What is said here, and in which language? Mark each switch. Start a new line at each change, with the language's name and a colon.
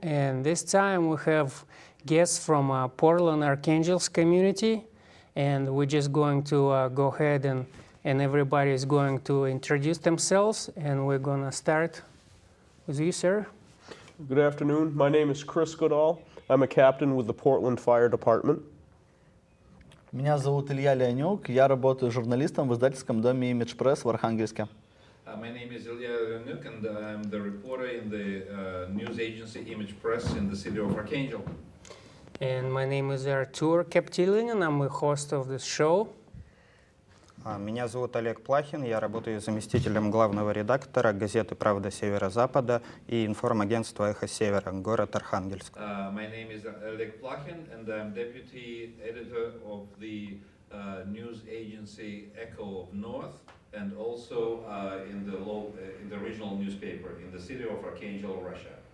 English: And this time we have guests from Portland Archangel's community, and we're just going to go ahead and everybody is going to introduce themselves, and we're going to start with you, sir. Good afternoon. My name is Chris Goodall. I'm a captain with the Portland Fire Department.
Russian: Меня зовут Илья Леонюк, я работаю журналистом в издательском доме Image Press в Архангельске.
English: My name is Ilya Leonuk, and I'm the reporter in the news agency Image Press in the city of Archangel. And my name is Artur Kaptilin, and I'm the host of this show.
Russian: Меня зовут Олег Плахин, я работаю заместителем главного редактора газеты «Правда Северо-Запада» и информагентства «Эхо Севера», город Архангельск.
English: My name is Oleg Plakhin, and I'm deputy editor of the news agency Echo of North, and also in the regional newspaper in the city of Archangel, Russia.